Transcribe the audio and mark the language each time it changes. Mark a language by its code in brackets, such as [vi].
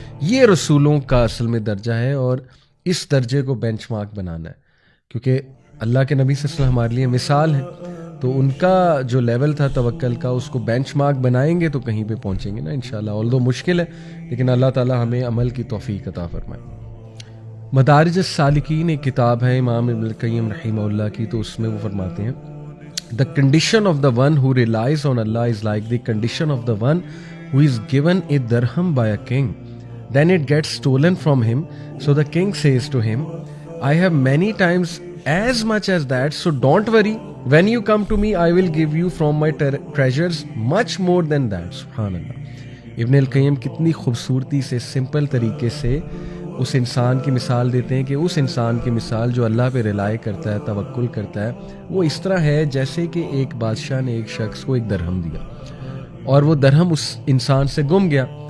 [ur] یہ رسولوں کا اصل میں درجہ ہے, اور اس درجے کو بینچ مارک بنانا ہے, کیونکہ اللہ کے نبی صلی اللہ علیہ وسلم ہمارے لیے مثال ہیں. تو ان کا جو لیول تھا توکل کا, اس کو بینچ مارک بنائیں گے تو کہیں پہ پہنچیں گے نا انشاءاللہ. آلدو مشکل ہے, لیکن اللہ تعالیٰ ہمیں عمل کی توفیق عطا فرمائے. مدارج السالکین ایک کتاب ہے امام ابن القیم رحمہ اللہ کی, تو اس میں وہ فرماتے ہیں [en] The condition of the one who relies on Allah is like the condition of the one who is given a dirham by a king. Then it gets stolen from him. So the king says to him, I have many times as much as that, so don't worry. When you come to me, I will give you from my treasures much more than that. Subhan Allah. [ur] ابن القیم کتنی خوبصورتی سے simple طریقے سے اس انسان کی مثال دیتے ہیں کہ اس انسان کی مثال جو اللہ پہ ریلائی کرتا ہے, توکل کرتا ہے, وہ اس طرح ہے جیسے کہ ایک بادشاہ نے ایک شخص کو ایک درہم دیا اور وہ درہم اس انسان سے گم گیا.